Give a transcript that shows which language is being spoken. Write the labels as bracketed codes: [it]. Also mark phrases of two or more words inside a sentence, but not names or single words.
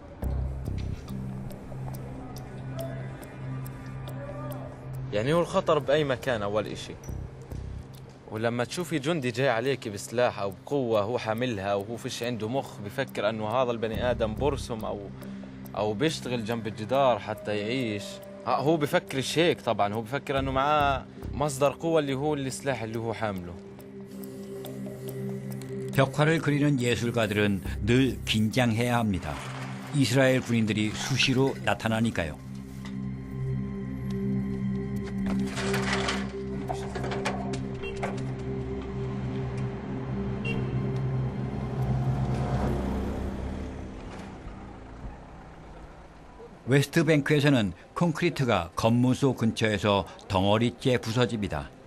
[ar] يعني هو الخطر بأي مكان أول إشي ولما تشوفي جندي جاي عليك بسلاح أو بقوة هو حاملها وهو فيش عنده مخ بفكر أنه هذا البني آدم برسم أو بيشتغل جنب الجدار حتى يعيش هو بفكرش هيك طبعا هو بفكر أنه معاه مصدر قوة اللي هو السلاح اللي هو حامله [ko] 벽화를 그리는 예술가들은 늘 긴장해야 합니다. 이스라엘 군인들이 수시로 나타나니까요. 웨스트뱅크에서는 콘크리트가 검문소 근처에서 덩어리째 부서집니다.